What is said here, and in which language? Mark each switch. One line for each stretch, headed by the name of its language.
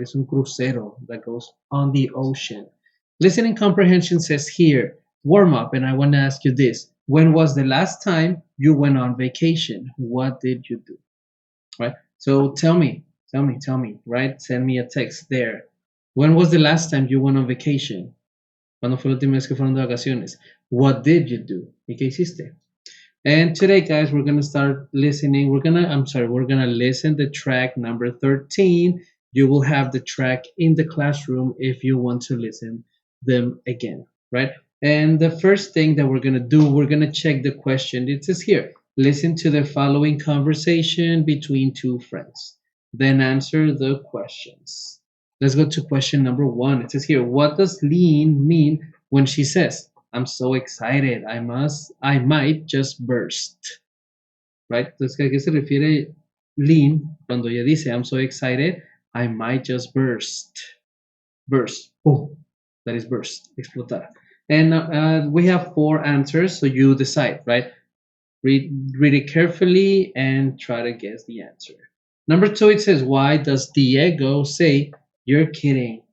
English: It's
Spanish: un crucero
English: that goes on the ocean. Listening comprehension says here, warm up, and I want to ask you this. When was the last time you went on vacation? What did you do? Right? So tell me, right? Send me a text there. When was the last time you went on vacation?
Spanish: ¿Cuándo fue la última vez que fueron de vacaciones?
English: What did you do?
Spanish: ¿Y qué hiciste?
English: And today, guys, we're gonna start listening. We're gonna listen the track number 13. You will have the track in the classroom if you want to listen them again, right? And the first thing that we're gonna do, we're gonna check the question. It says here, listen to the following conversation between two friends. Then answer the questions. Let's go to question number one. It says here, what does lean mean when she says, I'm so excited, I might just burst, right?
Spanish: Entonces, ¿a qué se refiere lean cuando ella dice,
English: I'm so excited, I might just burst? Burst, boom, that is burst, explotar. And we have four answers, so you decide, right? Read it carefully and try to guess the answer. Number two, it says, why does Diego say, you're kidding?